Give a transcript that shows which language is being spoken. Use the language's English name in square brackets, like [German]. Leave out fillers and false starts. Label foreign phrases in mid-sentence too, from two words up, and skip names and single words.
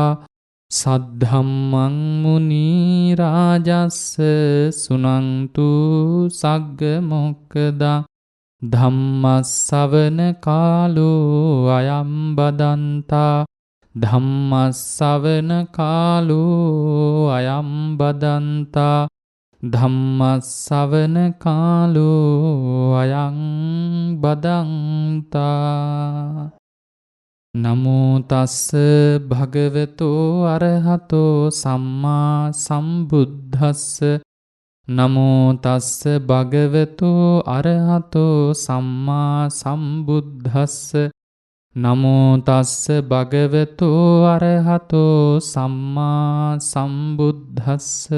[Pali] සද්ධම්මං මුනි රාජස්ස සුනන්තු සග්ග මොක්ඛදං ධම්මස්සවන කාලෝ අයම් බදන්තා ධම්මස්සවන කාලෝ අයම් බදන්තා ධම්මස්සවන කාලෝ අයං බදන්තා. නමෝ තස්ස භගවතෝ අරහතෝ සම්මා සම්බුද්දස්ස නමෝ තස්ස භගවතෝ අරහතෝ සම්මා සම්බුද්දස්ස නමෝ තස්ස භගවතෝ අරහතෝ සම්මා සම්බුද්දස්ස.